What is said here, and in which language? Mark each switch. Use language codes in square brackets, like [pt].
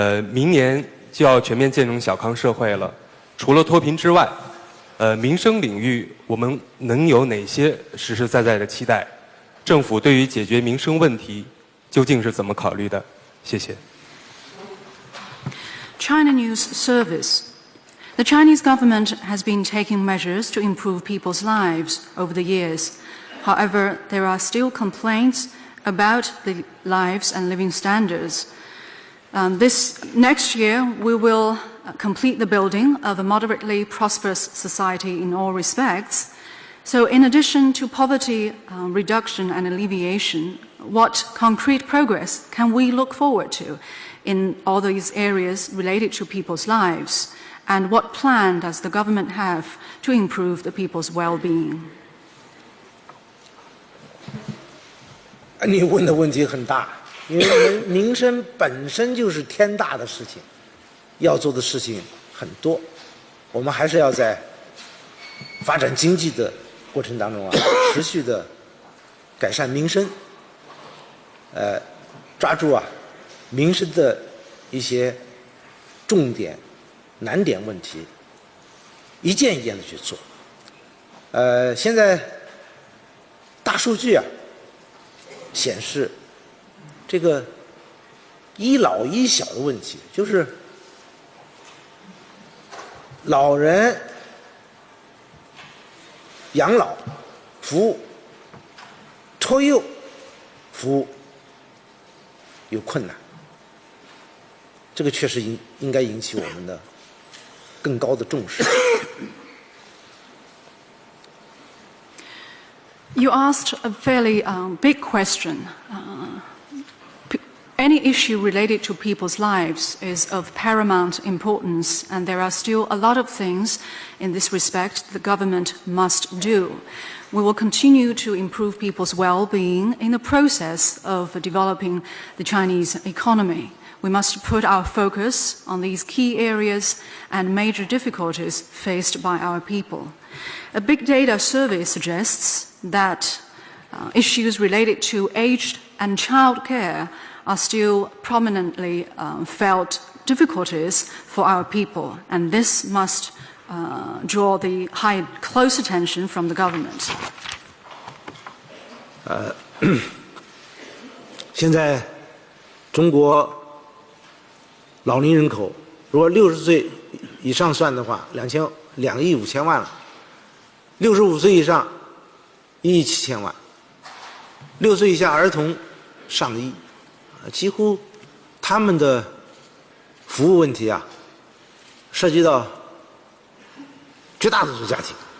[zh] 明年就要全面建成小康社会了，除了脱贫之外，民生领域我们能有哪些实实在在的期待？政府对于解决民生问题究竟是怎么考虑的？谢谢。 [en] China News Service. The Chinese government has been taking measures to improve people's lives over the years. However, there are still complaints about the lives and living standards. This next year, we will complete the building of a moderately prosperous society in all respects. So in addition to poverty reduction and alleviation, what concrete progress can we look forward to in all these areas related to people's lives? And what plan does the government have to improve the people's well-being? [zh] 你问的问题很大，因为民生本身就是天大的事情，要做的事情很多。我们还是要在发展经济的过程当中持续的改善民生，抓住民生的一些重点、难点问题，一件一件的去做。现在大数据显示，这个一老一小的问题，就是老人养老服务、托幼服务有困难，这个确实应该引起我们的更高的重视。 [en] You asked a fairly big question. Any issue related to people's lives is of paramount importance, and there are still a lot of things in this respect the government must do. We will continue to improve people's well-being in the process of developing the Chinese economy. We must put our focus on these key areas and major difficulties faced by our people. A big data survey suggests that issues related to aged and child care are still prominently felt difficulties for our people, and this must draw the close attention from the government. [zh] 现在中国老龄人口，如果60岁以上算的话，2亿5千万了；65岁以上1亿7千万；6岁以下儿童上亿，几乎他们的服务问题涉及到绝大多数家庭。